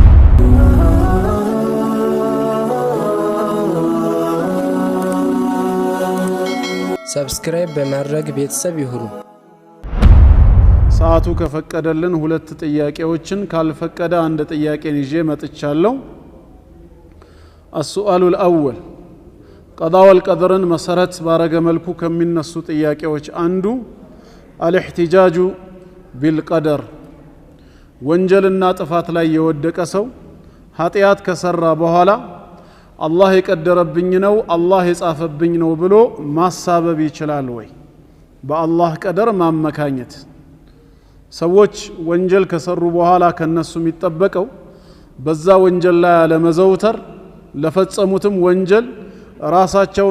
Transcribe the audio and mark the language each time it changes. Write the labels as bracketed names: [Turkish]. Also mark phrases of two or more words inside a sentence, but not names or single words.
[Amharic] ሰብስክራይብ በማድረግ ቤተሰብ ይሁኑ። ሰዓቱ ከፈቀደልን ሁለት ጥያቄዎችን ካልፈቀደ አንድ ጥያቄን ይዤ መጥቻለሁ። [Arabic] السؤال الأول قضاء والقدر [Amharic] መሰረት ባረገ መልኩ ከሚነሱ ጥያቄዎች አንዱ [Arabic] الاحتجاج بالقدر [Amharic] ወንጀልና ጥፋት ላይ የወደቀ ሰው ኃጢአት ከሰራ በኋላ አላህ የቀደረብኝ ነው አላህ የጻፈብኝ ነው ብሎ ማሳበብ ይችላል ወይ? በአላህ ቀደር ማመካኘት። ሰዎች ወንጀል ከሰሩ በኋላ ከነሱ የሚጠበቀው በዛ ወንጀል ላይ አለመዘውተር፣ ለፈጸሙትም ወንጀል ራሳቸውን